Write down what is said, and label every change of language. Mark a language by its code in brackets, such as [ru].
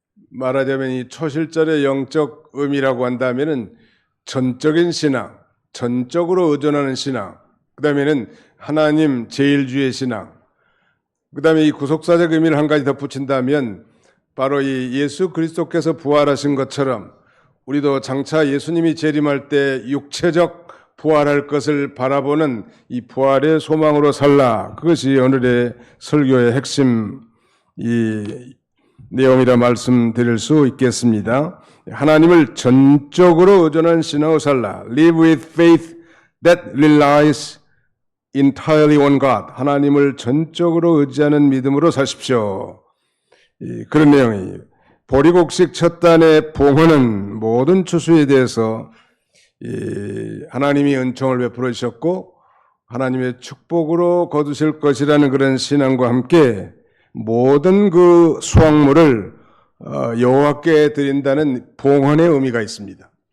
[ko] 말하자면 이 초실절의 영적 의미라고 한다면은 전적인 신앙, 전적으로 의존하는 신앙, 그 다음에는 하나님 제일주의 신앙, 그 다음에 이 구속사적 의미를 한 가지 덧붙인다면 바로 이 예수 그리스도께서 부활하신 것처럼 우리도 장차 예수님이 재림할 때 육체적 부활할 것을 바라보는 이 부활의 소망으로 살라. 그것이 오늘의 설교의 핵심 이 내용이라 말씀드릴 수 있겠습니다. 하나님을 전적으로 의존한 신앙으로 살라. [en] Live with faith that relies entirely on God. [ko] 하나님을 전적으로 의지하는 믿음으로 사십시오. 그런 내용이에요. 보리곡식 첫 단의 봉헌은 모든 추수에 대해서 하나님이 은총을 베풀어 주셨고 하나님의 축복으로 거두실 것이라는 그런 신앙과 함께 모든 그 수확물을 여호와께 드린다는 봉헌의 의미가 있습니다.